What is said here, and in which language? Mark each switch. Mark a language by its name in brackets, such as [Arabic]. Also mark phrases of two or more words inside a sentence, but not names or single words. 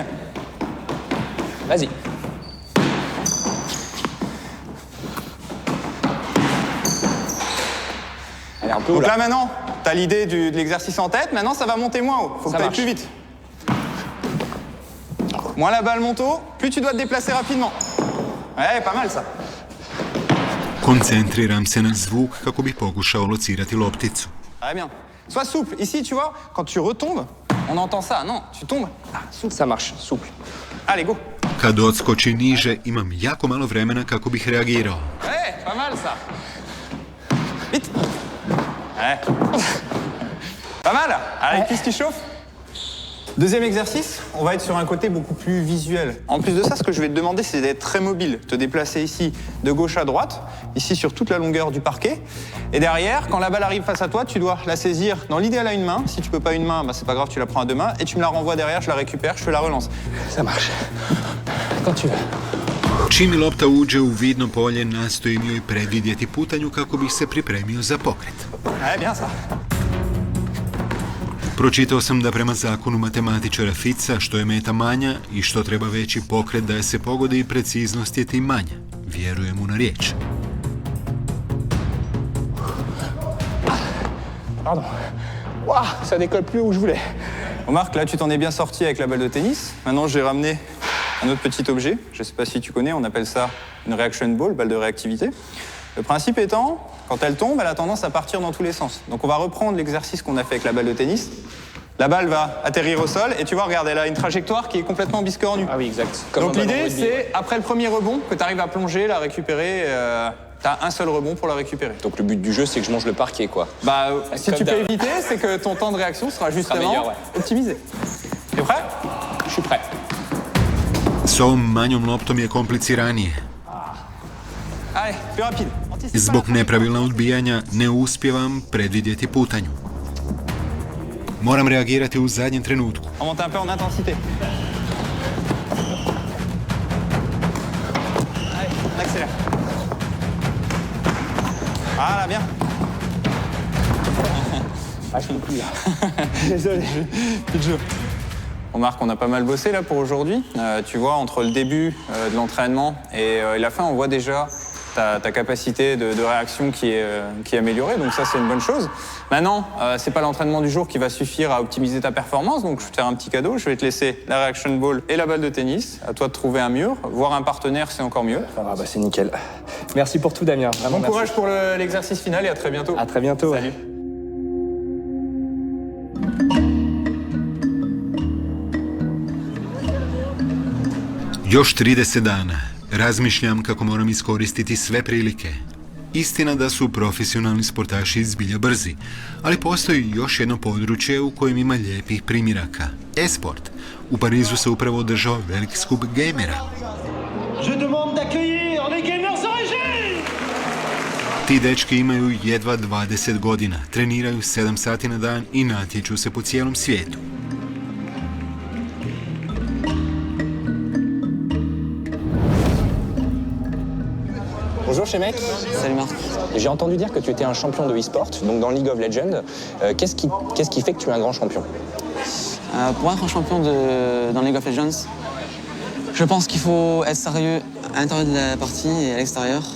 [French] Vas-y. Allez, un peu. Donc là maintenant, tu as l'idée de l'exercice en tête, maintenant ça va monter moins haut. Faut que tu ailles plus vite. Moins la balle monte haut, plus tu dois te déplacer rapidement. Ouais, pas mal ça. [Croatian] Koncentriram se na zvuk kako bih pokušao locirati lopticu. [French] Très bien. Sois souple. Ici, tu vois, quand tu retombes, on entend ça. Non, tu tombes. Ah, souple. Ça marche, souple. Allez, go. [Croatian] Kad odskoči niže, imam jako malo vremena kako bih reagirao. [French] Ouais, pas mal ça. Vite. Ouais. Pas mal. Allez, cuisse qui chauffe. Deuxième exercice, on va être sur un côté beaucoup plus visuel. En plus de ça, ce que je vais te demander, c'est d'être très mobile. Te déplacer ici de gauche à droite, ici sur toute la longueur du parquet. Et derrière, quand la balle arrive face à toi, tu dois la saisir dans l'idéal à une main. Si tu peux pas une main, bah, c'est pas grave, tu la prends à deux mains. Et tu me la renvoies derrière, je la récupère, je te la relance. Ça marche. Quand tu veux. [Croatian] Čim mi lopta uđe u vidno polje, nastojim joj predvidjeti putanju kako bih se pripremio za pokret. [French] Ouais, bien ça. [Croatian] Pročitao sam da prema zakonu matematičara Fica, što je meta manja i što treba veći pokret da je se pogodi, preciznost je tim manja. Vjerujem mu na riječ. [French] Pardon. Waouh, ça décolle plus où je voulais. Remarque, là, tu t'en es bien sorti avec la balle de tennis. Maintenant, j'ai ramené un autre petit objet. Je ne sais pas si tu connais, on appelle ça une [English] reaction ball, [French] balle de réactivité. Le principe étant, quand elle tombe, elle a tendance à partir dans tous les sens. Donc on va reprendre l'exercice qu'on a fait avec la balle de tennis. La balle va atterrir au sol et tu vois, regarde, elle a une trajectoire qui est complètement biscornue. Ah oui, exact. Donc l'idée, c'est, après le premier rebond, que tu arrives à plonger, la récupérer. Tu as un seul rebond pour la récupérer. Donc le but du jeu, c'est que je mange le parquet, quoi. Bah, si tu peux éviter, c'est que ton temps de réaction sera justement meilleur, ouais. optimisé. T'es prêt? Je suis prêt. S ovom manjom loptom je kompliciranije. Allez, plus rapide. Zbog nepravilna odbijanja ne uspijevam predvidjeti putanju. Moram reagirati u zadnjem trenutku. On monte un peu en intensité. Allez, on accélère. Voilà, bien. Ah, je peux plus là. Désolé, plus de jeu. On remarque qu'on a pas mal bossé là pour aujourd'hui. Tu vois, entre le début de l'entraînement et la fin, on voit déjà ta capacité de réaction qui est améliorée, donc ça c'est une bonne chose. Maintenant, c'est pas l'entraînement du jour qui va suffire à optimiser ta performance, donc je vais te faire un petit cadeau, je vais te laisser la [English] reaction ball [French] et la balle de tennis. À toi de trouver un mur, voir un partenaire, c'est encore mieux. Ah bah c'est nickel. Merci pour tout, Damien. Vraiment, bon courage pour l'exercice final et à très bientôt. À très bientôt. Salut. [Croatian] Još 30 dana. Razmišljam kako moram iskoristiti sve prilike. Istina da su profesionalni sportaši zbilja brzi, ali postoji još jedno područje u kojem ima lijepih primjeraka. E-sport. U Parizu se upravo održao veliki skup gamera. Ti dečki imaju jedva 20 godina, treniraju 7 sati na dan i natječu se po cijelom svijetu. [French] Bonjour chez Mec. Salut Marc. J'ai entendu dire que tu étais un champion de e-sport, donc dans League of Legends. Qu'est-ce qui fait que tu es un grand champion? Pour être un champion dans League of Legends, je pense qu'il faut être sérieux à l'intérieur de la partie et à l'extérieur.